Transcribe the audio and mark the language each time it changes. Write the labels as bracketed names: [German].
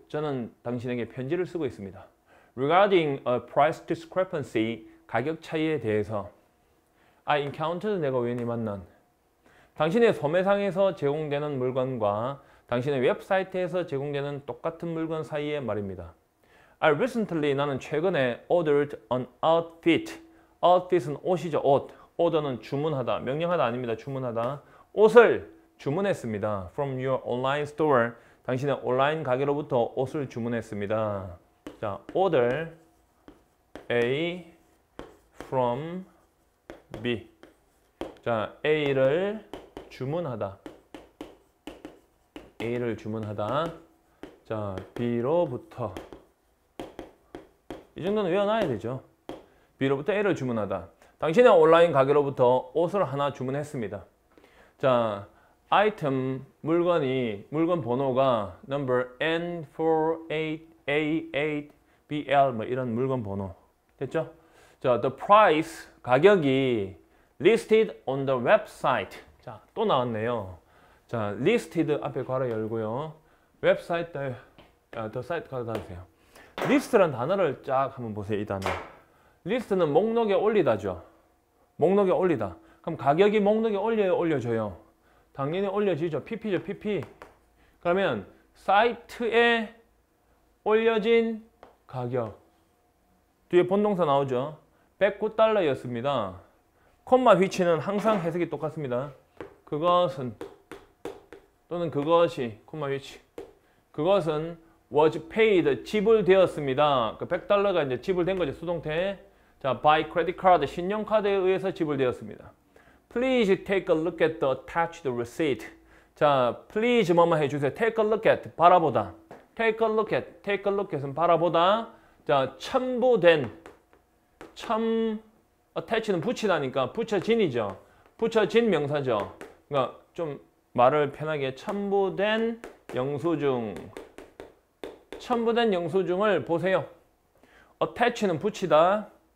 [Korean] 저는 당신에게 편지를 쓰고 있습니다. [English] Regarding a price discrepancy, [Korean] 가격 차이에 대해서 [English] I encountered, [Korean] 내가 우연히 만난 당신의 소매상에서 제공되는 물건과 당신의 웹사이트에서 제공되는 똑같은 물건 사이의 말입니다. [English] I recently, [Korean] 나는 최근에 [English] ordered an outfit. [Korean] outfit은 옷이죠. 옷. order는 주문하다, 명령하다 아닙니다. 주문하다. 옷을 주문했습니다. [English] From your online store. [Korean] 당신의 온라인 가게로부터 옷을 주문했습니다. [English] 자, order A from B. [Korean] 자, A를 주문하다. A를 주문하다. 자, B로부터. 이 정도는 외워놔야 되죠. B로부터 A를 주문하다. 당신의 온라인 가게로부터 옷을 하나 주문했습니다. 자, 아이템 물건 번호가 number N48A8BL 뭐 이런 물건 번호. 됐죠? [English] 자, the price [Korean] 가격이 [English] listed on the website. [Korean] 자, 또 나왔네요. 자, listed 앞에 괄호 열고요. 웹사이트 the site 괄호 닫으세요. list라는 단어를 쫙 한번 보세요. 이 단어. list는 목록에 올리다죠. 목록에 올리다. 그럼 가격이 목록에 올려요, 올려줘요? 당연히 올려지죠. PP죠, PP. 그러면 사이트에 올려진 가격. 뒤에 본동사 나오죠. 109달러였습니다. 콤마 위치는 항상 해석이 똑같습니다. 그것은 또는 그것이 콤마 위치. 그것은 [English] was paid, [Korean] 지불되었습니다. 그 100달러가 이제 지불된 거죠. 수동태. 자, [English] by credit card, [Korean] 신용카드에 의해서 지불되었습니다. [English] Please take a look at the attached receipt. [Korean] 자, please 뭐뭐 해주세요. Take a look at, 바라보다. Take a look at은 바라보다. 자, 첨부된, attach는 붙이다니까 붙여진이죠. 붙여진 명사죠. 그러니까 좀 말을 편하게 첨부된 영수증. 첨부된 영수증을 보세요. attach는 붙이다.